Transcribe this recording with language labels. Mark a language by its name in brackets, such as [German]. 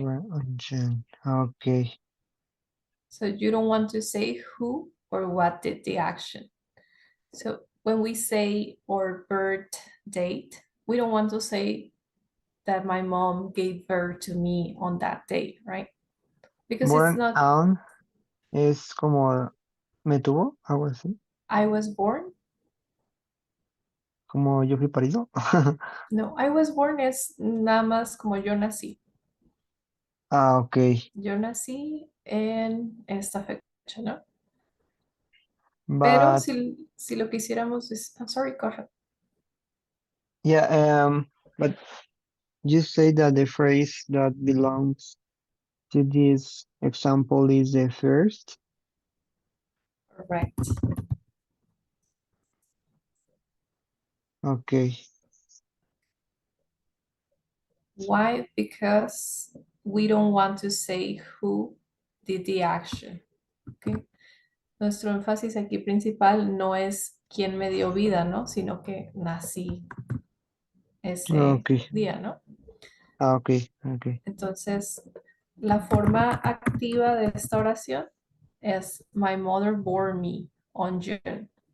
[English] born on June. Okay. So you don't want to say who or what did the action. So when we say our birth date, we don't want to say that my mom gave birth to me on that date, right? Because it's Born not [Spanish] on es como me tuvo, algo así. [English] I was born. [Spanish] Como yo fui parido. No, [English] I was born [Spanish] es nada más como yo nací. [English] Ah, ok. [Spanish] Yo nací en esta fecha, ¿no? Pero [English] But [Spanish] si lo quisiéramos, [English] I'm sorry, go ahead. yeah, but you say that the phrase that belongs to this example is the first. Correct. Okay. Why? Because we don't want to say who did the action. Okay. [Spanish] Nuestro énfasis aquí principal no es quién me dio vida, ¿no? Sino que nací ese [English] Okay. [Spanish] día, ¿no? [English] Ah, okay. Okay. [Spanish] Entonces, la forma activa de esta oración es [English] My mother bore me on June.